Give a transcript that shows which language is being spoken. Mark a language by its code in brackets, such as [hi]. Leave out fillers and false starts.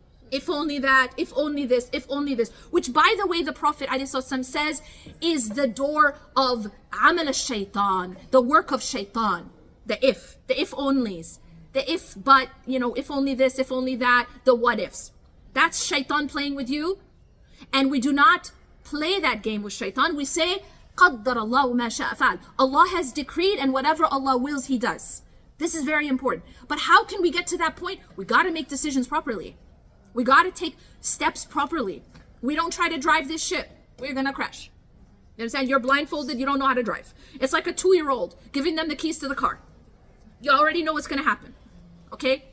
[en] If only that, if only this, if only this. Which, by the way, the Prophet ﷺ says is the door of amal al-shaytan, the work of shaitan. The if onlys. The if, but, if only this, if only that, the what ifs. That's shaitan playing with you. And we do not play that game with shaitan. We say, [ar] قَدَّرَ اللَّهُ مَا شَاءَ فَعَلَ. [en] Allah has decreed, and whatever Allah wills, He does. This is very important. But how can we get to that point? We got to make decisions properly. We got to take steps properly. We don't try to drive this ship. We're going to crash. You understand? You're blindfolded. You don't know how to drive. It's like a 2-year-old giving them the keys to the car. You already know what's going to happen. Okay?